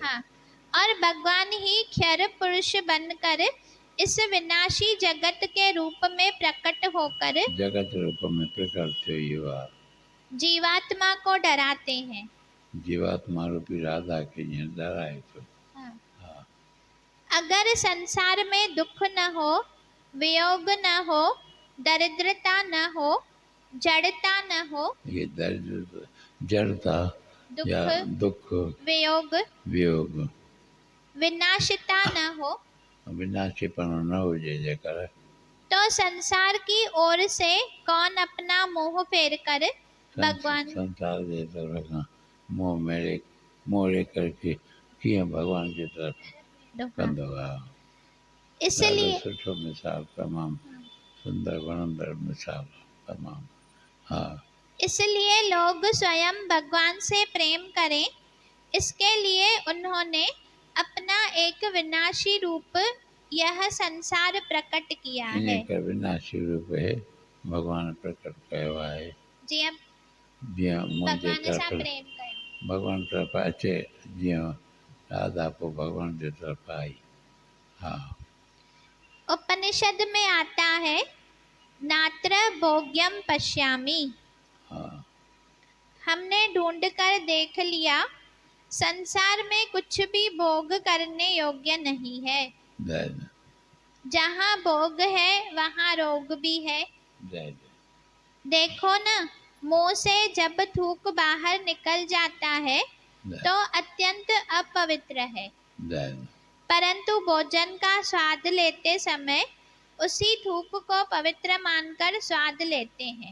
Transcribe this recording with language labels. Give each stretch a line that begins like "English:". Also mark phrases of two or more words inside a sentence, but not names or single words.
Hindi: हाँ, और भगवान ही क्षर पुरुष बनकर इस विनाशी जगत के रूप में प्रकट होकर जीवात्मा को डराते हैं।
Sindhi: जीवात्मा रूपी राधा के डराए तो।
Hindi: हाँ। अगर संसार में दुख न हो, वियोग न हो, दरिद्रता न हो, जड़ता न हो, ये दरिद्र जड़ता या दुख वियोग विनाशिता न हो,
Sindhi: विनाशीपन न हो जेकर
Hindi: तो संसार की ओर से कौन अपना मुंह फेर कर भगवान
Sindhi: संसार जे तरफ मोह करके किया भगवान की तरफ कंदो आहे।
Hindi: इसलिए
Sindhi: सुठो मिसाल, तमाम सुंदर वणंदड़ मिसाल, तमाम।
Hindi: हाँ, इसलिए लोग स्वयं भगवान से प्रेम करें, इसके लिए उन्होंने अपना एक विनाशी रूप यह संसार प्रकट किया है। इनका विनाशी रूप है भगवान प्रकट कयो है। जी,
Sindhi: भगवान तरफ अचे जीअं राधा को भगवान की तरफ आई।
Hindi: हाँ, उपनिषद में आता है
Sanskrit: नात्र भोग्यम पश्यामि।
Hindi: हाँ, हमने ढूंढ कर देख लिया संसार में कुछ भी भोग करने योग्य नहीं है। जहाँ भोग है वहाँ रोग भी है। देखो ना, मुंह से जब थूक बाहर निकल जाता है तो अत्यंत अपवित्र है, परंतु भोजन का स्वाद लेते समय उसी थूक को पवित्र मानकर स्वाद लेते हैं।